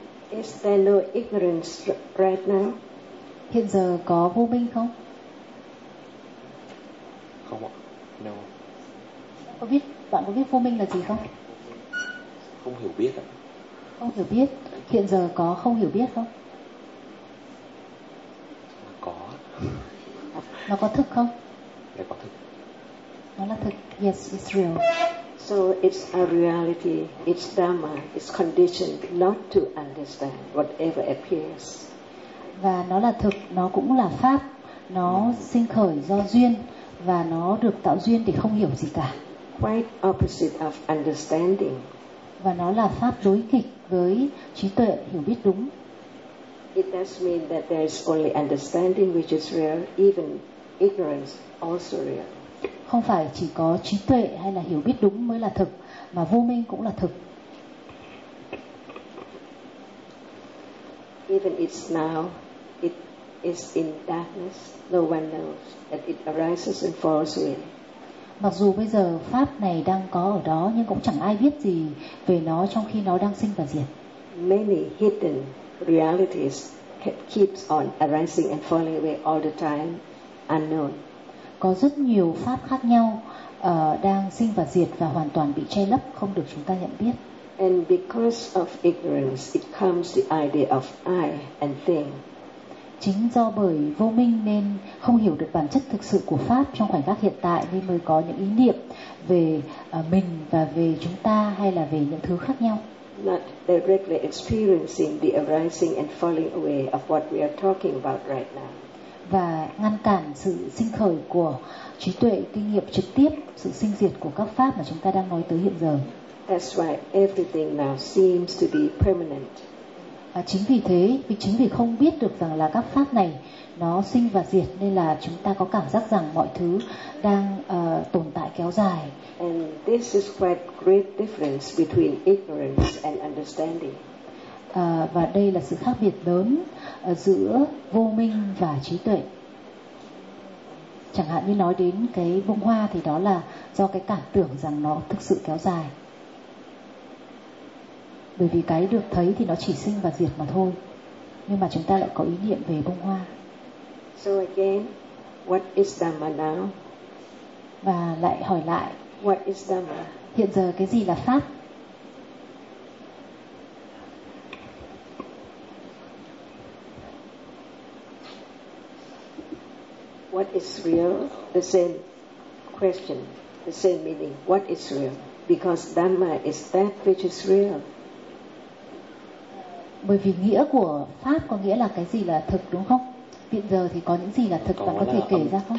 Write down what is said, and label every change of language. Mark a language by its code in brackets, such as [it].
[en] Is there no ignorance right now? [vi] Hiện giờ có vô minh không? Không ạ. No. Có biết, bạn có biết vô minh là gì không? Không hiểu biết ạ. Không hiểu biết. Hiện giờ có không hiểu biết không? Có. Nó có thực không? Để có thực. Nó là thực. [en] Yes, it's real. So it's a reality, it's dharma, it's conditioned not to understand whatever appears. [vi] Và nó là thực, nó cũng là pháp, nó sinh khởi do duyên và nó được tạo duyên để không hiểu gì cả. [en] Quite opposite of understanding. [vi] Và nó là pháp đối nghịch với trí tuệ hiểu biết đúng. [en] It does mean that there is only understanding which is real, even ignorance also real. [vi] Không phải chỉ có trí tuệ hay là hiểu biết đúng mới là thực, mà vô minh cũng là thực. [en] Even it's now, it is in darkness. No one knows that it arises and falls away. [vi] Mặc dù bây giờ pháp này đang có ở đó, nhưng cũng chẳng ai biết gì về nó trong khi nó đang sinh và diệt. [en] Many hidden realities keeps on arising and falling away all the time, unknown. [vi] Có rất nhiều pháp khác nhau đang sinh và diệt và hoàn toàn bị che lấp, không được chúng ta nhận biết. [en] And because of ignorance, it comes the idea of I and thing. [vi] Chính do bởi vô minh nên không hiểu được bản chất thực sự của pháp trong khoảnh khắc hiện tại nên mới có những ý niệm về mình và về chúng ta hay là về những thứ khác nhau. [en] Not directly experiencing the arising and falling away of what we are talking about right now. [vi] Và ngăn cản sự sinh khởi của trí tuệ, kinh nghiệm trực tiếp, sự sinh diệt của các pháp mà chúng ta đang nói tới hiện giờ. [en] That's why everything now seems to be permanent. [vi] À, chính vì thế, chính vì không biết được rằng là các pháp này nó sinh và diệt nên là chúng ta có cảm giác rằng mọi thứ đang tồn tại kéo dài. [en] And this is quite great difference between ignorance and understanding. [vi] Và đây là sự khác biệt lớn giữa vô minh và trí tuệ. Chẳng hạn như nói đến cái bông hoa thì đó là do cái cảm tưởng rằng nó thực sự kéo dài. Bởi vì cái được thấy thì nó chỉ sinh và diệt mà thôi. Nhưng mà chúng ta lại có ý niệm về bông hoa. [en] So again, what is Dhamma now? [vi] Và lại hỏi lại, [en] what is Dhamma? [vi] Hiện giờ cái gì là pháp? [en] what is real? The same question, the same meaning. What is real? Because Dhamma is that which is real. [vi] Bởi vì nghĩa của pháp có nghĩa là cái gì là thực đúng không? Hiện giờ thì có những gì là thực, bạn có thể kể ra không?